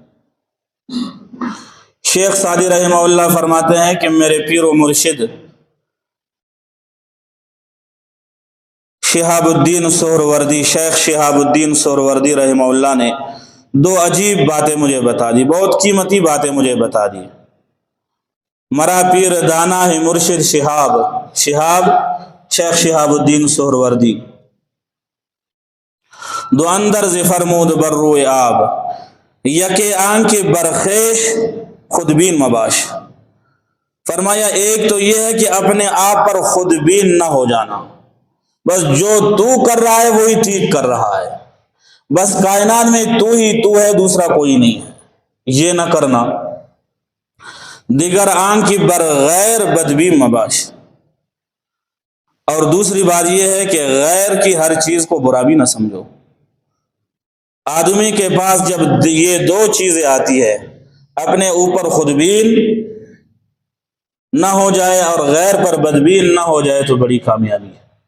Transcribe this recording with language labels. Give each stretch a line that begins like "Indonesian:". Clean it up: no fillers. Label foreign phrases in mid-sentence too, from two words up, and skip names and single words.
Urdu: شیخ سعدی رحمہ اللہ فرماتے ہیں کہ میرے پیر و مرشد شہاب الدین سہروردی، شیخ شہاب الدین سہروردی رحمہ اللہ نے دو عجیب باتیں مجھے بتا دی، بہت قیمتی باتیں مجھے بتا دی۔
Persian: مرا پیر دانا ہے مرشد شہاب، شہاب شیخ شہاب الدین سہروردی، دو اندر ز فرمود بر روئے آب، یکے آن کی برخیش خود بین مباش۔
Urdu: فرمایا ایک تو یہ ہے کہ اپنے آپ پر خود بین نہ ہو جانا، بس جو تو کر رہا ہے وہی ٹھیک کر رہا ہے، بس کائنات میں تو ہی تو ہے، دوسرا کوئی نہیں ہے، یہ نہ کرنا۔
Persian: دیگر آن کی برغیر بدبین مباش،
Urdu: اور دوسری بات یہ ہے کہ غیر کی ہر چیز کو برا بھی نہ سمجھو۔ آدمی کے پاس جب یہ دو چیزیں آتی ہے، اپنے اوپر خودبین نہ ہو جائے اور غیر پر بدبین نہ ہو جائے، تو بڑی کامیابی ہے۔